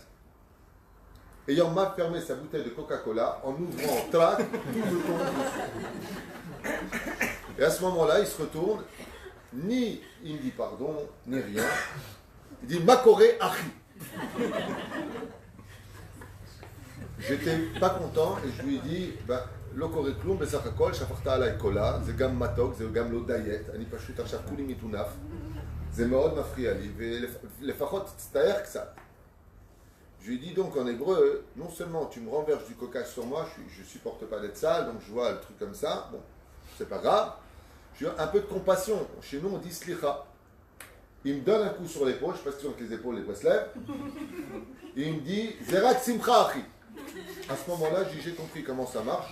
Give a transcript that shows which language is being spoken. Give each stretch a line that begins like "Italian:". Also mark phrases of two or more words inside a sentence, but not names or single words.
French: Ayant mal fermé sa bouteille de Coca-Cola, en ouvrant trac, tout le temps dessus. Et à ce moment-là, il se retourne, ni il me dit pardon, ni rien. Il dit
Hebrew: מה קורה אחי.
French: J'étais pas content et je lui ai dit
Hebrew: לא קורה כלום, בסך הכל שפכת עליי קולה, זה גם מתוק, זה גם לא דיאט, אני פשוט עכשיו כולי מטונף, זה מאוד מפריע לי, ולפחות תצטער קצת.
French: Je lui ai dit donc en hébreu, non seulement tu me renverses du coca sur moi, je supporte pas d'être sale, donc je vois le truc comme ça, bon, c'est pas grave. J'ai un peu de compassion. Chez nous, on dit slicha. Il me donne un coup sur l'épaule, je ne sais pas si tu vois que les épaules, les se lèvent. Et il me dit
Hebrew: זרק שמחה אחי.
French: À ce moment-là, j'ai compris comment ça marche.